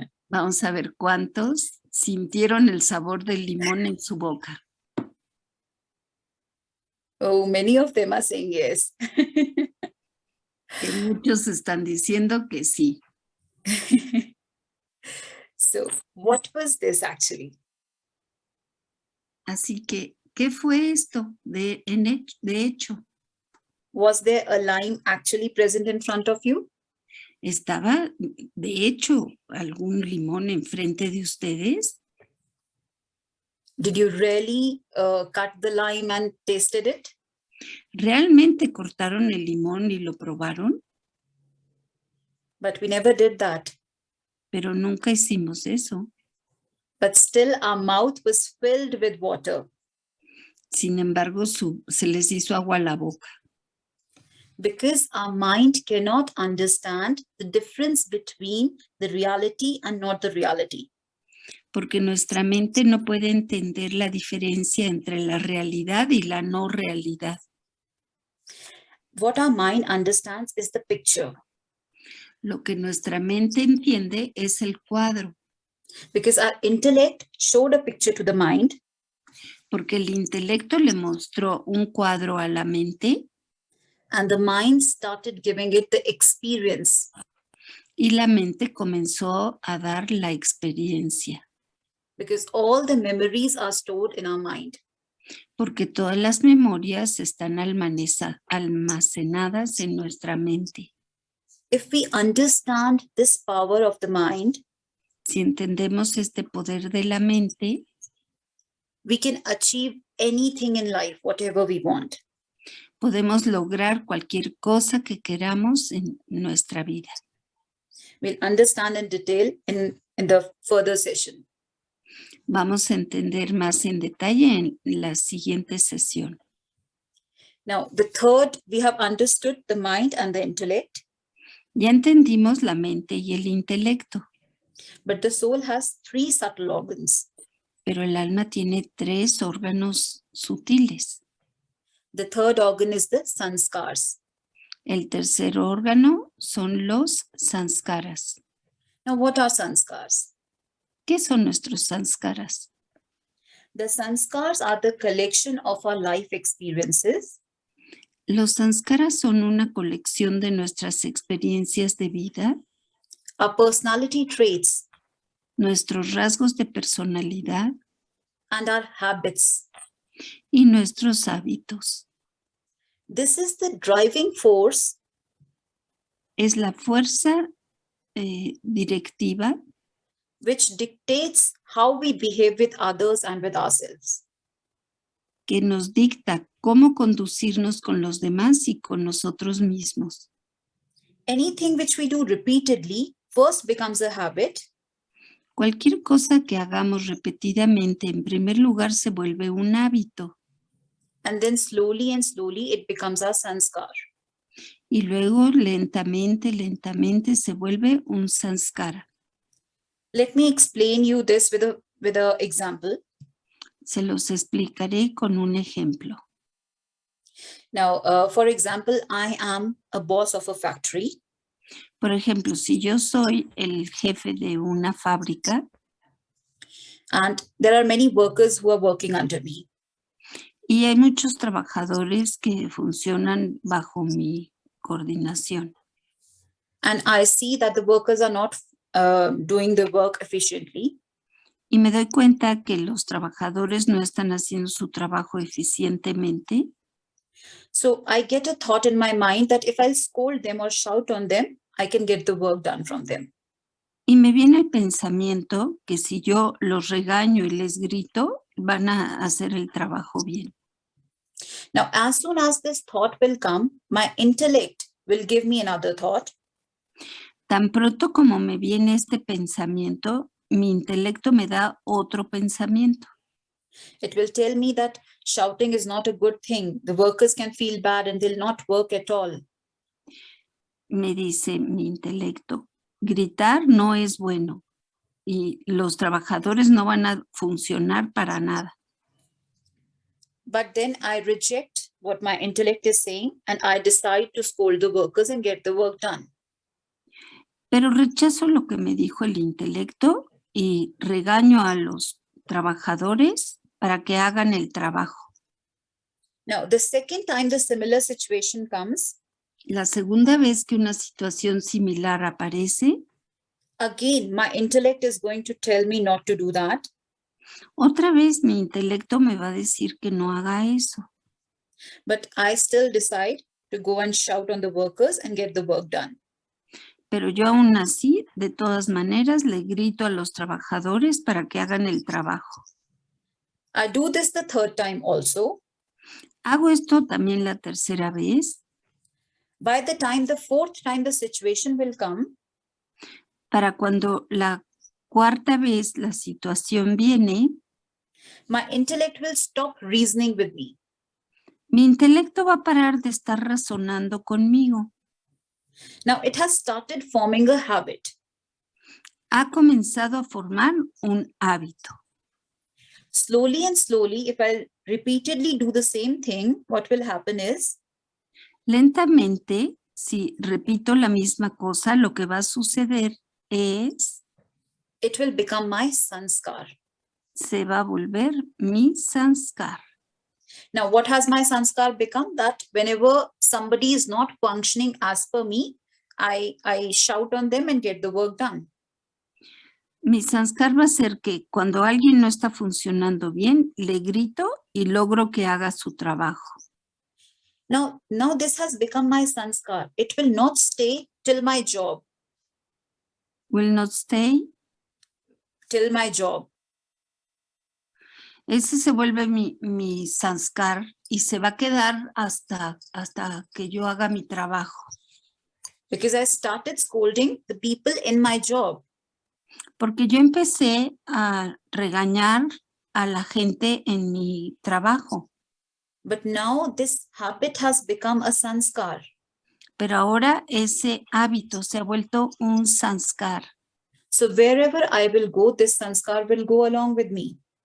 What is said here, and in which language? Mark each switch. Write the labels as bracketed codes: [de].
[es] Vamos a ver cuántos sintieron el sabor del limón en su boca. [en] Oh, many of them are saying yes. [es] Que muchos están diciendo que sí. [en] So, what was this actually? [es] Así que, ¿qué fue esto de hecho? [en] Was there a lime actually present in front of you? [es] ¿Estaba de hecho algún limón enfrente de ustedes? [en] Did you really cut the lime and tasted it? [es] ¿Realmente cortaron el limón y lo probaron? [en] But we never did that. [es] Pero nunca hicimos eso. [en] But still our mouth was filled with water. [es] Sin embargo, se les hizo agua a la boca. [en] Because our mind cannot understand the difference between the reality and not the reality. [es] Porque nuestra mente no puede entender la diferencia entre la realidad y la no realidad. [en] What our mind understands is the picture. [es] Lo que nuestra mente entiende es el cuadro. [en] Because our intellect showed a picture to the mind. [es] Porque el intelecto le mostró un cuadro a la mente. [en] And the mind started giving it the experience. [es] Y la mente comenzó a dar la experiencia. [en] Because all the memories are stored in our mind. [es] Porque todas las memorias están almacenadas en nuestra mente. [en] If we understand this power of the mind, [es] si entendemos este poder de la mente, [en] we can achieve anything in life, whatever we want. [es] podemos lograr cualquier cosa que queramos en nuestra vida. [en] We'll understand in detail in the further session. [es] Vamos a entender más en detalle en la siguiente sesión. [en] Now, the third, we have understood the mind and the intellect. [es] Ya entendimos la mente y el intelecto. [en] But the soul has three subtle organs. [es] Pero el alma tiene 3 órganos sutiles. [en] The third organ is the sanskars. [es] El tercer órgano son los sanskaras. [en] Now, what are sanskars? [es] ¿Qué son nuestros sanskaras? [en] The sanskars are the collection of our life experiences. [es] Los sanskaras son una colección de nuestras experiencias de vida, [en] Our personality traits, [es] nuestros rasgos de personalidad [en] and our habits. [es] y nuestros hábitos. [en] This is the driving force [es] Es la fuerza directiva [en] which dictates how we behave with others and with ourselves. [es] que nos dicta cómo conducirnos con los demás y con nosotros mismos. [en] Anything which we do repeatedly first becomes a habit, [es] Cualquier cosa que hagamos repetidamente, en primer lugar, se vuelve un hábito [en] and then slowly and slowly it becomes our sanskar. [es] y luego lentamente se vuelve un sanskara. [en] Let me explain you this with a example. [es] Se los explicaré con un ejemplo. [en] Now, for example, I am a boss of a factory. [es] Por ejemplo, si yo soy el jefe de una fábrica [en] And there are many workers who are working under me. [es] y hay muchos trabajadores que funcionan bajo mi coordinación [en] And I see that the workers are not doing the work efficiently. [es] y me doy cuenta que los trabajadores no están haciendo su trabajo eficientemente, [en] So I get a thought in my mind that if I scold them or shout on them, I can get the work done from them. [es] y me viene el pensamiento que si yo los regaño y les grito, van a hacer el trabajo bien. [en] Now, as soon as this thought will come, my intellect will give me another thought. [es] Tan pronto como me viene este pensamiento, mi intelecto me da otro pensamiento. [en] It will tell me that shouting is not a good thing. The workers can feel bad and they'll not work at all. [es] Me dice mi intelecto, gritar no es bueno y los trabajadores no van a funcionar para nada. [en] But then I reject what my intellect is saying and I decide to scold the workers and get the work done. [es] Pero rechazo lo que me dijo el intelecto y regaño a los trabajadores para que hagan el trabajo. [en] Now, the second time the similar situation comes, [es] La segunda vez que una situación similar aparece, [en] again, my intellect is going to tell me not to do that. [es] otra vez mi intelecto me va a decir que no haga eso. [en] But I still decide to go and shout on the workers and get the work done. [es] Pero yo aún así, de todas maneras, le grito a los trabajadores para que hagan el trabajo. [en] I do this the third time also. [es] Hago esto también la tercera vez. [en] By the time the fourth time the situation will come, [es] Para cuando la cuarta vez la situación viene, [en] my intellect will stop reasoning with me. [es] mi intelecto va a parar de estar razonando conmigo. [en] Now, it has started forming a habit. [es] Ha comenzado a formar un hábito. [en] Slowly and slowly, if I repeatedly do the same thing, what will happen is, [es] Lentamente, si repito la misma cosa, lo que va a suceder es, [en] it will become my sanskar. [es] se va a volver mi sanskar. [en] Now, what has my sanskar become? That whenever somebody is not functioning as per me, I shout on them and get the work done. [es] Mi sanskar va a ser que cuando alguien no está funcionando bien, le grito y logro que haga su trabajo. [en] Now this has become my sanskar. It will not stay till my job. Will not stay. Till my job. [es] Ese se vuelve mi sanskar y se va a quedar hasta que yo haga mi trabajo. [en] Because I started scolding the people in my job. [es] Porque yo empecé a regañar a la gente en mi trabajo. [en] But now this habit has become a sanskar. [es] Pero ahora ese hábito se ha vuelto un sanskar. [en] So wherever I will go, this sanskar will go along with me.